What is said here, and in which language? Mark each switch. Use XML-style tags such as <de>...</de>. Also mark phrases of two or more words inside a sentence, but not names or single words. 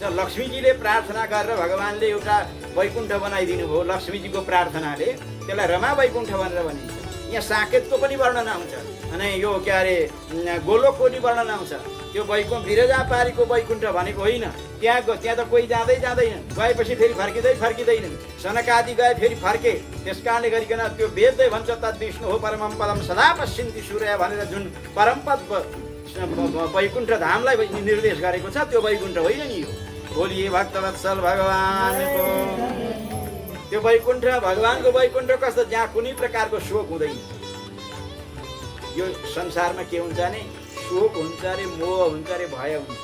<ne>लक्ष्मीजीले प्रार्थना गरेर भगवान्ले एउटा वैकुण्ठ बनाइदिनु भयो, लक्ष्मीजीको प्रार्थनाले त्यसलाई रमा वैकुण्ठ भनेर भनिन्छ। यहाँ साकेतको पनि वर्णन आउँछ अनि यो के अरे गोलोकको पनि वर्णन आउँछ। त्यो वैकुण्ठ बिरजापारीको वैकुण्ठ भनेको होइन। त्यहाँ त कोही जाँदै जाँदैन, गएपछि फेरि फर्किँदैन। सनकादि गए फेरि फर्के। त्यस कारणले गरिकन त्यो वेदले भन्छ</ne> <sa>तद् विष्णु हो परमं पदम सदा पश्यन्ति सूर्य</sa> <ne>भनेर जुन परमपद वैकुण्ठ धामलाई निर्देश गरेको छ त्यो वैकुण्ठ होइन नि यो। बोलिए भक्तवत्सल भगवानको। त्यो वैकुण्ठ भगवानको वैकुण्ठ कस्तो, जहाँ कुनै प्रकारको शोक हुँदैन। यो संसारमा के हुन्छ भने शोक हुन्छ अरे, मोह हुन्छ अरे, भय हुन्छ।</ne>